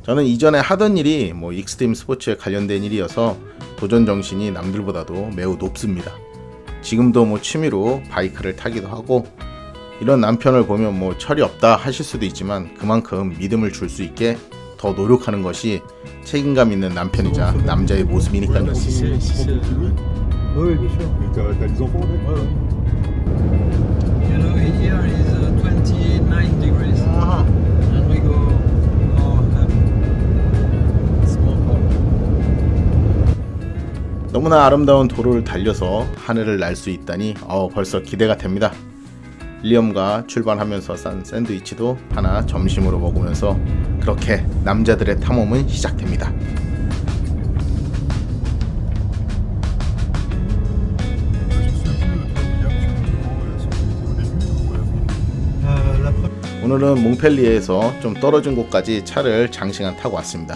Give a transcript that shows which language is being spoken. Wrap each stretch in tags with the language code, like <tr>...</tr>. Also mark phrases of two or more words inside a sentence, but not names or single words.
<ko>저는 이전에 하던 일이 익스트림 스포츠에 관련된 일이어서 도전 정신이 남들보다도 매우 높습니다. 지금도 취미로 바이크를 타기도 하고 이런 남편을 보면 철이 없다 하실 수도 있지만 그만큼 믿음을 줄 수 있게 더 노력하는 것이 책임감 있는 남편이자 남자의 모습이니까요.</ko> <fr>Oui, bien sûr. Mais t'as des enfants avec?</fr> <en>You know, here is 29 degrees. And we go small car.</en> <ko>너무나 아름다운 도로를 달려서 하늘을 날 수 있다니 벌써 기대가 됩니다. 윌리엄과 출발하면서 싼 샌드위치도 하나 점심으로 먹으면서 그렇게 남자들의 탐험은 시작됩니다. 오늘은 몽펠리에에서 좀 떨어진 곳까지 차를 장시간 타고 왔습니다.</ko>